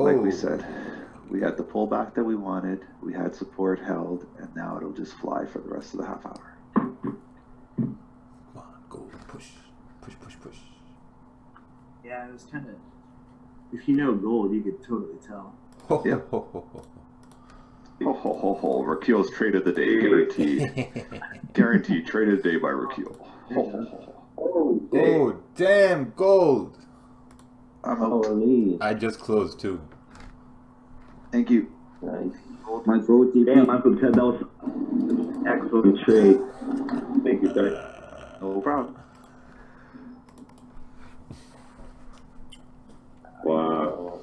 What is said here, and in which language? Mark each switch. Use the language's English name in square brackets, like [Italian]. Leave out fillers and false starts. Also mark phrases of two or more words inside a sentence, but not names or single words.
[English] Like we said, we had the pullback that we wanted, we had support held, and now it'll just fly for the rest of the half hour. come on, gold, push. Yeah, it was kind of. If you know gold, you could totally tell. Yeah. Ho ho ho ho, Rakil's trade of the day, guaranteed. Guaranteed, trade of the day by Rakil. Ho ho ho ho. Oh, damn, gold. I'm out. Holy, I just closed too. Thank you. nice. My gold TP. Damn, I could tell that was an excellent trade. Thank you, sir. No problem. Wow.